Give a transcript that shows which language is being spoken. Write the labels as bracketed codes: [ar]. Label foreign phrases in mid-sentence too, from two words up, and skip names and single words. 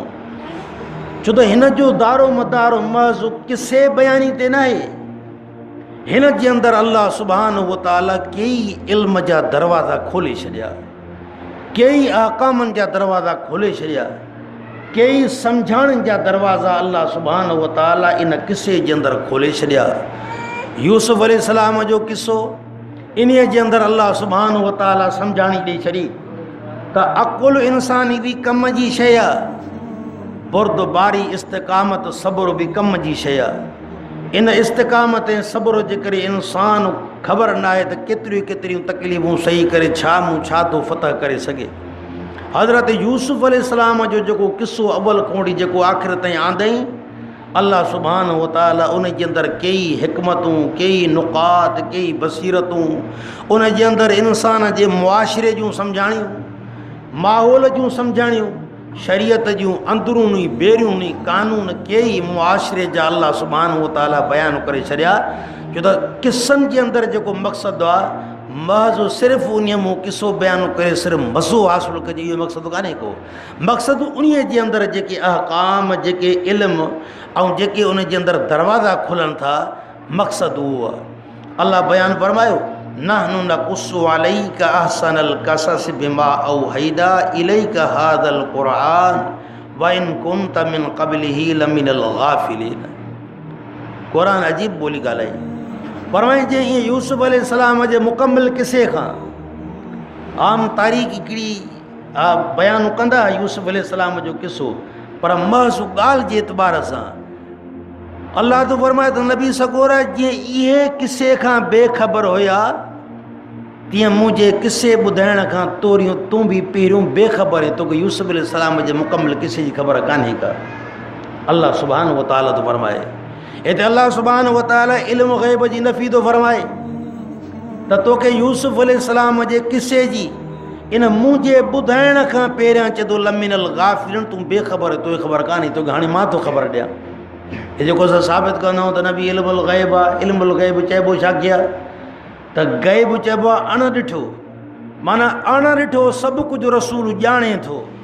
[sd] छो त हिन जो दारो मदारो महज़ किस्से बयानी ते न आहे, हिन जे अंदरि अल्लाह [ar] سبحانه وتعالى [sd] कई इल्म जा दरवाज़ा खोले छॾिया, कई अहकामनि जा दरवाज़ा खोले छॾिया। कई सम्झाइण जा दरवाज़ा अल्लाह [ar] سبحان وتعالى [sd] इन किस्से जे अंदरि खोले छॾिया। यूसुफ अलैहिस्सलाम जो किस्सो इन जे अंदरि अल्लाह [ar] سبحان وتعالى [sd] सम्झाणी ॾेई छॾी त अकुल इंसान बि कम जी शइ आहे, बुर्दबारी इस्तिक़ामत सब्र बि कम जी शइ आहे। इन इस्तिक़ामत ऐं सब्र जे करे इंसान ख़बर न आहे त केतिरियूं केतिरियूं तकलीफ़ूं सही करे छा थो फतह करे सघे। हज़रत यूसुफ अलैहिस्सलाम जो जेको किस्सो अव्वल खां वठी जेको आख़िर ताईं आंदई, अल्लाह [ar] سبحان وتعالى [sd] उन जे अंदरि कई हिकमतूं, कई नुक़ात, कई बसीरतूं, उन जे अंदरि इंसान जे मुआशिरे जूं सम्झाणियूं, माहौल जूं सम्झाणियूं, शरीयत जूं अंदरूनी बेरूनी कानून कई मुआशिरे जा अल्लाह [ar] سبحان وتعالى [sd] बयानु करे छॾिया। छो त किस्सनि जे अंदरि जेको मक़सदु आहे महज़ सिर्फ़ु उन मूं किस्सो बयानु करे सिर्फ़ु मज़ो हासिलु कजे, इहो मक़सदु कान्हे को। मक़सदु उन जे अंदरि जेके अहकाम, जेके इल्म ऐं जेके उन जे अंदरि दरवाज़ा खुलनि था, मक़सदु उहो आहे। अल्लाह बयानु फरमायो, [ar] نحن نقص عليك أحسن القصص بما أوحينا إليك هذا القرآن وإن كنت من قبله لمن الغافلين. [sd] क़ुरान अजीब ॿोली ॻाल्हाई। फरमाई जे ईअं यूसुफ अलैहिस्सलाम जे मुकमिल किसे खां आम तारीख़ हिकिड़ी बयानु कंदा यूसुफ अलैहिस्सलाम जो किस्सो, पर महज़ ॻाल्हि जे एतबार सां अल्लाह तो फरमाए त नबी सगोर जीअं इहे किसे खां बेख़बर हुया, तीअं मुंहिंजे किसे ॿुधाइण खां तोरियूं तूं बि पहिरियों बेख़बर आहे, तोखे यूसुफ अलैहिस्सलाम जे मुकमिल किसे जी ख़बर कान्हे का। अल्लाह [ar] سبحان وتعالى [sd] तो फरमाए हिते, अल्लाह [ar] سبحان وتعالى [sd] इल्म ग़ैब जी नफ़ी थो फरमाए त तोखे यूसुफ अलैहिस्सलाम जे किसे जी इन मुंहिंजे ॿुधाइण खां पहिरियां चए थो [ar] لمن الغافلين, [sd] तूं बेख़बर आहे, तोखे ख़बर कान्हे, तोखे हाणे मां थो ख़बर ॾियां। हे जेको असां साबित कंदा आहियूं त नबी इल्मुल ग़ैब आहे। इल्मुल ग़ैब चइबो छा कया त ग़ैब चइबो आहे अणॾिठो, माना अणॾिठो सभु कुझु रसूल ॼाणे थो।